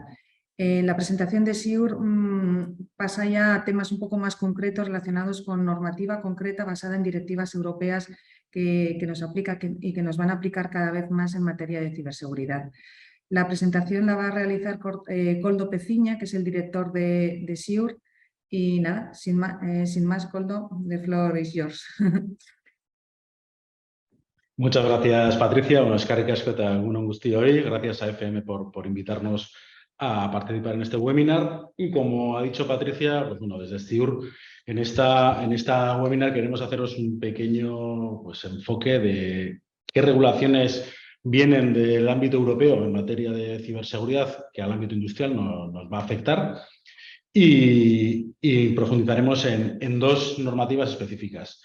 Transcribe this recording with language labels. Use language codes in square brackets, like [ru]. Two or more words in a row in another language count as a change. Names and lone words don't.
[es] La presentación de SIUR pasa ya a temas un poco más concretos relacionados con normativa concreta basada en directivas europeas que nos aplica y que nos van a aplicar cada vez más en materia de ciberseguridad. La presentación la va a realizar Koldo Peciña, que es el director de SIUR. Y nada, sin más, Koldo, [en] the floor is yours. [es] Muchas gracias, Patricia. [eu] Eskerrik asko eta egun on guztioi. [es] Gracias a FM por invitarnos a participar en este webinar y, como ha dicho Patricia, pues bueno, desde SCIUR en esta webinar queremos haceros un pequeño enfoque de qué regulaciones vienen del ámbito europeo en materia de ciberseguridad que al ámbito industrial nos va a afectar y profundizaremos en dos normativas específicas.